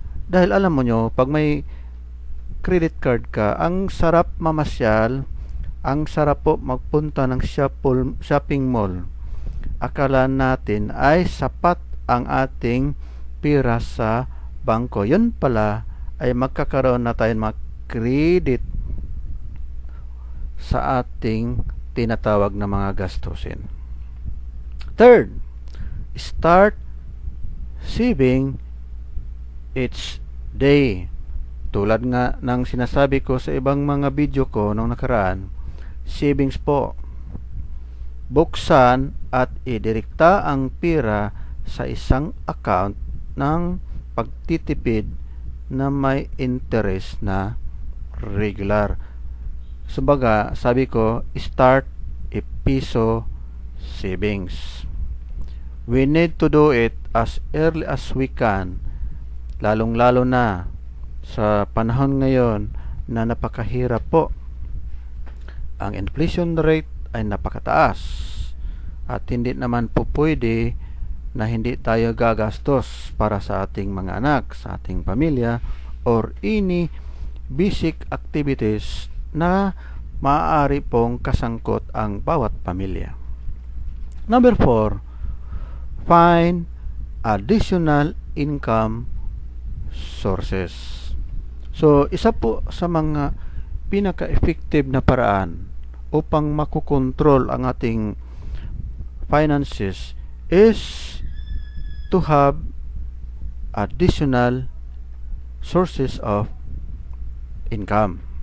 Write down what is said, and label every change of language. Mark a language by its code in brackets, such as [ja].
[tl] Dahil alam mo nyo, pag may credit card ka, ang sarap mamasyal, ang sarap po magpunta ng shopping mall. Akala natin ay sapat ang ating pira sa bangko. Yun pala ay magkakaroon na tayo mga credit sa ating tinatawag na mga gastusin. [en] Third, start saving each day. [tl] Tulad nga ng sinasabi ko sa ibang mga video ko nung nakaraan, savings po. Buksan at idirekta ang pira sa isang account ng pagtitipid na may interest na regular. Kumbaga, sabi ko, [en] start a piso savings. We need to do it as early as we can, [tl] lalong-lalo na sa panahon ngayon na napakahirap po. Ang inflation rate ay napakataas at hindi naman po pwede na hindi tayo gagastos para sa ating mga anak, sa ating pamilya, [en] or any basic activities [tl] na maaari pong kasangkot ang bawat pamilya. [en] Number 4, find additional income sources. [tl] So, isa po sa mga pinaka-effective na paraan upang makukontrol ang ating finances [en] is to have additional sources of income.